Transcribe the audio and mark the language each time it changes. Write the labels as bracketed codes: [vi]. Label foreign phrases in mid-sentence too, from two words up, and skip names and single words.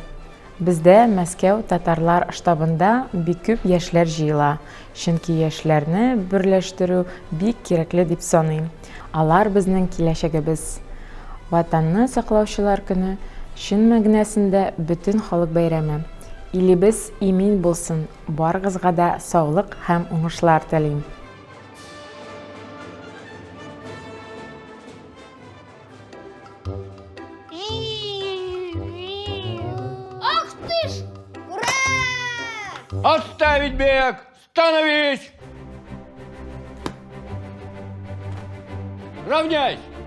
[tt] Бездә Мәскәү татарлар штабында бик күп яшьләр җыела, чөнки яшьләрне берләштерү бик кирәкле дип саныйм. Алар безнең киләчәгебез. Ватанны саклаучылар көне чын мәгънәсендә бөтен халык бәйрәме. Илебез имин булсын, барыгызга да саулык һәм уңышлар телим. [ru] Ах ты ж! Ура! Отставить бег! Становись! Равняйсь!